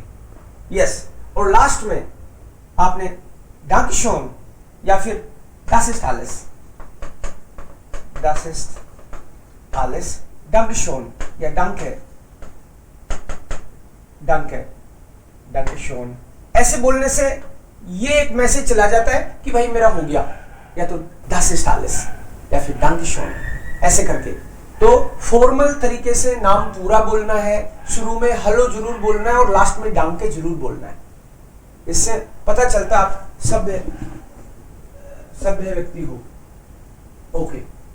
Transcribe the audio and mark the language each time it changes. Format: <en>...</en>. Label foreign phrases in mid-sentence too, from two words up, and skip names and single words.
<hi>यस, और लास्ट में आपने डांकशॉन या फिर</hi> <de>das ist alles, das ist alles, Dankeschön</de> <hi>या</hi> <de>danke, danke, Dankeschön,</de> <hi>ऐसे बोलने से ये एक मैसेज चला जाता है कि भाई मेरा हो गया, या तो</hi> <de>das ist alles</de> <hi>या फिर Dankeschön, ऐसे करके। तो फॉर्मल तरीके से नाम पूरा बोलना है, शुरू में हेलो जरूर बोलना है और लास्ट में डांके जरूर बोलना है। इससे पता चलता आप सभ्य व्यक्ति हो। ओके।</hi>